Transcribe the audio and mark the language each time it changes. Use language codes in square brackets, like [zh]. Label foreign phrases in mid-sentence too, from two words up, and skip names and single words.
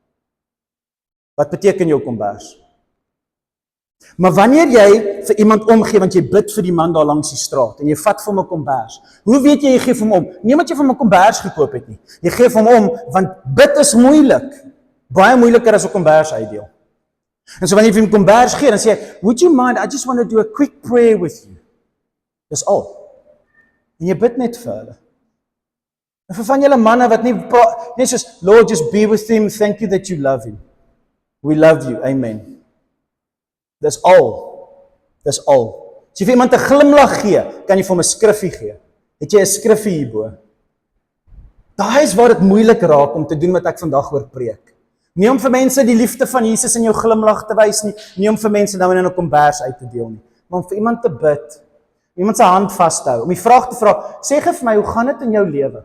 [af] Wat beteken jou kombers? Maar wanneer jy vir iemand omgee, want jy bid vir die man daar langs die straat, en jy vat vir hom 'n kombers, hoe weet jy gee vir hom om? Nie omdat jy vir hom 'n kombers gekoop het nie. Jy gee vir hom om, want bid is moeilik. Baie moeiliker as 'n kombers uitdeel. En so wanneer jy vir hom kombers gee, dan sê jy, [en] would you mind, I just want to do a quick prayer with you. [af] Dis al. En jy bid net vir hulle. En vir van julle manne wat net soos, [en] Lord, just be with him, thank you that you love him. We love you, [af] amen. Dis al. Dis al. As jy vir iemand 'n glimlag gee, kan jy vir hom 'n skriffie gee. Het jy 'n skriffie hierbo? Daai is waar dit moeilik raak om te doen wat ek vandag oor preek. Nie om vir mense die liefde van Jesus in jou glimlag te wys nie, nie om vir mense nou in 'n kombers uit te deel nie, maar om vir iemand te bid, iemand se hand vas te hou, om die vraag te vra, sê gee vir my, hoe gaan dit in jou lewe?